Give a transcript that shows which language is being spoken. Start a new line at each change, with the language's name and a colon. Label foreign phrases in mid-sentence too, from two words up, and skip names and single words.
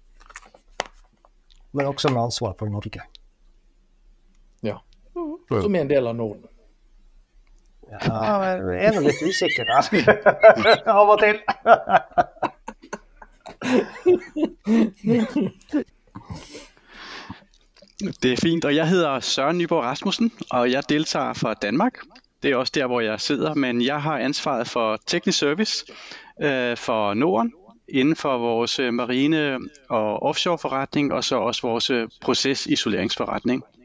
Norwegian: Men også med ansvar for Norge. Ja, som er en del av Norden. Ja, jeg er litt usikker der, av og til.
Danish: Det er fint, og jeg hedder Søren Nyborg Rasmussen, og jeg deltager fra Danmark. Det er også der, hvor jeg sidder, men jeg har ansvaret for teknisk service for Norden, inden for vores marine- og offshore-forretning, og så også vores procesisoleringsforretning.